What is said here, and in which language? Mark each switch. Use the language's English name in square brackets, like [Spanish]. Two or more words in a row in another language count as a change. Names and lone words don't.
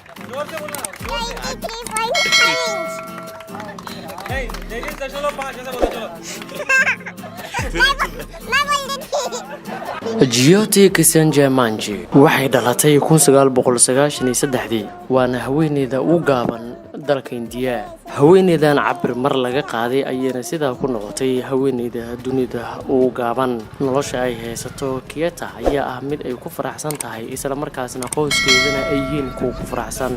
[Hindi] जोर से बोलना, जोर से। 23.5 इंच। नहीं 23.5 ऐसा बोलो चलो। मैं बोल देती। [Somali] Jyoti Kisanjamanji waxay dhalatay 1993 waana haweeneyda ugu gaaban dalka Indiya. Haweeneydan cabir mar laga qaaday ayayna sidaa ku noqotay haweeneyda dunida ugu gaaban. Nolosha ay haysato Kieta ayaa ah mid ay ku faraxsan tahay isla markaasna qoyskeedana ay yihiin kuwa ku faraxsan.